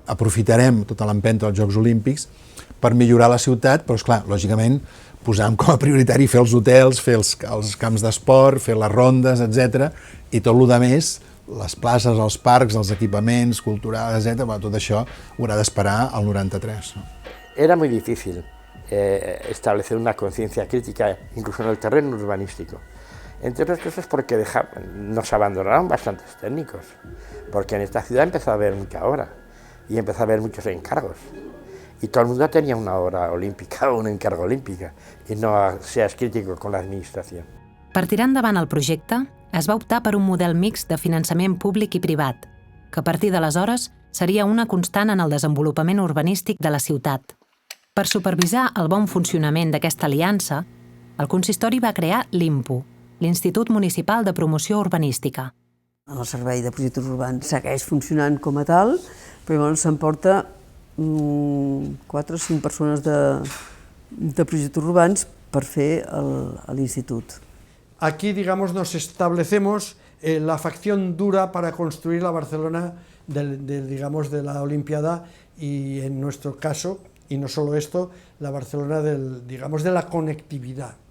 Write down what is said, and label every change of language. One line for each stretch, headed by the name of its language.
Catalan: Aprofitarem tota l'empenta dels Jocs Olímpics per millorar la ciutat, però, esclar, lògicament, posàvem com a prioritari fer els hotels, fer els camps d'esport, fer les rondes, etc. I tot el que més, les places, els parcs, els equipaments culturals, etc., tot això haurà d'esperar al 93.
Spanish: Era muy difícil establecer una conciencia crítica, incluso en el terreno urbanístico. Entre otras cosas porque nos abandonaron bastantes técnicos, porque en esta ciudad empezó a haber mucha obra y empezó a haber muchos encargos. Y todo el mundo tenía una obra olímpica o un encargo olímpica, y no seas crítico con la administración.
Catalan: Per tirar endavant el projecte, es va optar per un model mixt de finançament públic i privat, que a partir d'aleshores seria una constant en el desenvolupament urbanístic de la ciutat. Per supervisar el bon funcionament d'aquesta aliança, el consistori va crear l'IMPU, l'Institut Municipal de Promoció Urbanística. El Servei de Projectes Urbans segueix funcionant com a tal, però s'emporta 4 o 5 persones de projectes urbans per fer l'institut.
Spanish: Aquí, digamos, nos establecemos la facción dura para construir la Barcelona de la Olimpiada y, en nuestro caso, y no solo esto, la Barcelona de la conectividad.